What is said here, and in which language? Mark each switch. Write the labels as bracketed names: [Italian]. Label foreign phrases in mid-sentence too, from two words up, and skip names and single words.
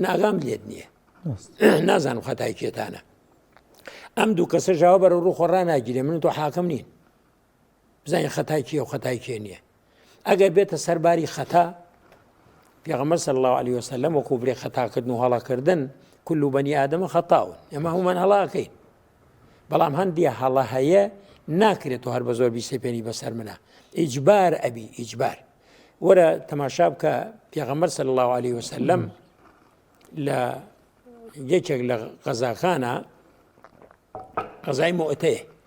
[Central Kurdish] ئاگام لێت نییە نازانم خەتای کێتانە ئەم دوو کەسە ژاوە بەرە ڕوو خۆڕا ناگیرێ من تۆ حاکم نین بزانین خەتای کێ و خەتای کێ نییە ئەگەر بێتە سەرباری خەتا پێغەمبەر [Arabic] صلی الله عليه وسلم [Central Kurdish] وەکو برێ خەتاکردن و هەڵاکردن [Arabic] كل بني آدم خطاء [Central Kurdish] ئەمە هەمومان هەڵاکەین بەڵام هەندی هەڵە هەیە ناکرێتەوە هەر بە زۆر بیسەپێنی بەسەر منە ئیجبار ئەبی ئیجبار وەرە تەماشا بکە پێغەمبەر [Arabic] صلی الله عليه وسلم [Central Kurdish] لە یەکێک لە غەزاکانە غەزای مۆئتەیە